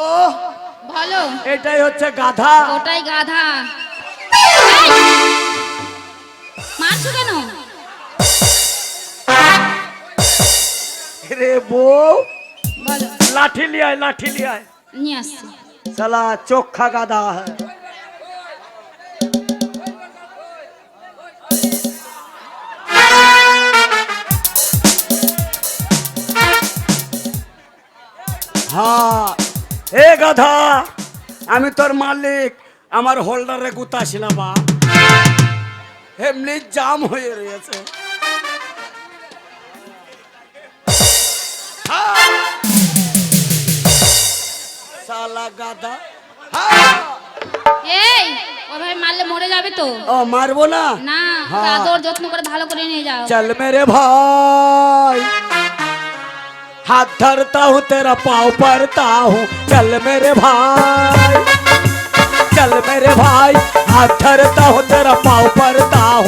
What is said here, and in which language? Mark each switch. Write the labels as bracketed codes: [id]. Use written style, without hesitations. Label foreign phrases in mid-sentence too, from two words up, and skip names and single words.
[bn] বলো। এটাই হচ্ছে গাধা। ওটাই গাধা। মারছো কেন? রে বউ, বলো। লাঠি লিয়ায়, লাঠি লিয়ায়। নিয়ে আসছি। [hi] साला चोखा गाधा है। हाँ ए गाधा, [bn] আমি তোর মালিক, আমার হোল্ডারে গুতাছিল বা এমনি জাম হয়ে রয়েছে। [hi] साला गाधा। [bn] এই, ওভাবে মারলে মরে যাবে তো। ও মারবো না? না, [hi] हाँ। [bn] আদর যত্ন করে ভালো করে নিয়ে যাও। [hi] चल मेरे भाई, हाथ धरता हूँ तेरा पाँव पड़ता हूँ। चल मेरे भाई, चल मेरे भाई, हाथ धरता हूँ तेरा पाँव पड़ता हूँ।